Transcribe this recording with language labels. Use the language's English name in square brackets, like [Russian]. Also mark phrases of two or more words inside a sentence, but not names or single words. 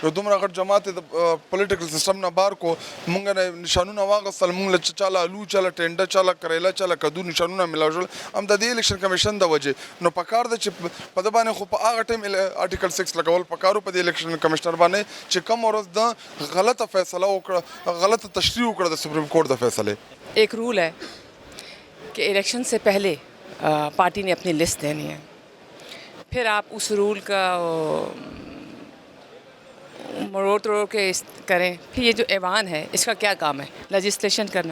[Pashto] یو دومره غټ جماعت د [English] political system [Pashto] نه بار کو، موږ نه نشانونه واغستل، موږ له چاله الو، چاله ټینډه، چاله کریلا، چاله کدو نشانونه میلاو شول هم د دې الیکشن کمیشن د وجې. نو په کار دی چې په ده باندې خو په هغه ټایم آرټیکل 6 لګول په کارو په دې الیکشن کمیشنر باندې چې کوم ورځ د غلطه فیصله وکړه، غلطه تشریح وکړه د سپریم کورٹ د فیصلے. [Urdu] ایک رول ہے کہ الیکشن سے پہلے پارٹی نے اپنی لسٹ دینی ہے، پھر آپ اس رول کا مروڑ توڑ کے کریں. پھر یہ جو ایوان ہے اس کا کیا کام ہے؟ لیجسلیشن کرنا.